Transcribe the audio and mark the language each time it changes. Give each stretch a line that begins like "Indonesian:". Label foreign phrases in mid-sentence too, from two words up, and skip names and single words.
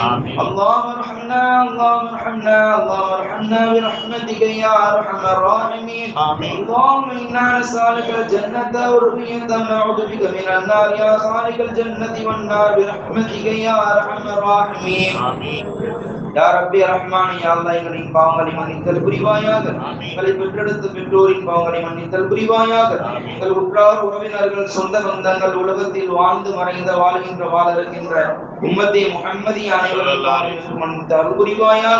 Arabic: اللهم ارحمنا اللهم ارحمنا اللهم ارحمنا برحمتك يا أرحم الراحمين. اللهم إنا نسألك الجنة والرؤية ونعوذ بك من النار يا خالق الجنة والنار برحمتك يا أرحم الراحمين. يا ربي رحمان يا الله
Tamil: எங்களின் பாவங்களை மன்னித்தல் புரிவாயாக. எங்களை பெற்றெடுத்த பெற்றோரின் பாவங்களை மன்னித்தல் புரிவாயாக. எங்கள் உற்றார் உறவினர்கள் சொந்த பந்தங்கள் உலகத்தில் வாழ்ந்து மறைந்த வாழ்கின்ற வாழறுக்கின்ற
Urdu: امتِ محمدی
Tamil: அனைவரும் மன்னித்தல் புரிவாயாக.